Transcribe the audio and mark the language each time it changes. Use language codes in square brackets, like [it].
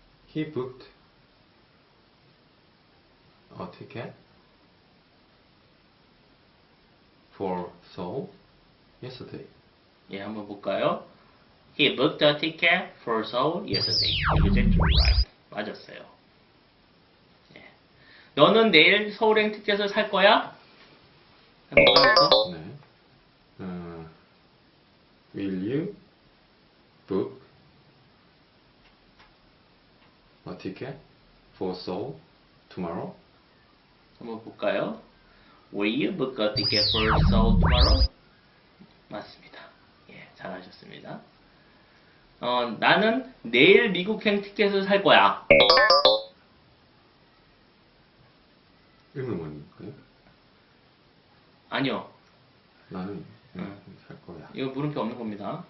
[en] He booked a ticket for Seoul yesterday. [ko] 예, 한번 볼까요? [en] He booked a ticket for Seoul yesterday. Exactly right. [ko] 맞았어요. 예. 너는 내일 서울행 티켓을 살 거야? 해볼까요? 네. [en] Will you book a ticket for Seoul tomorrow? [ko] 한번 볼까요? [en] Will you book a ticket for Seoul tomorrow? [ko] 맞습니다. 예, 잘하셨습니다. 나는 내일 미국행 티켓을 살 거야. 의문문일까요? 아니요. 나는 응. 살 거야. 이거 물음표 없는 겁니다.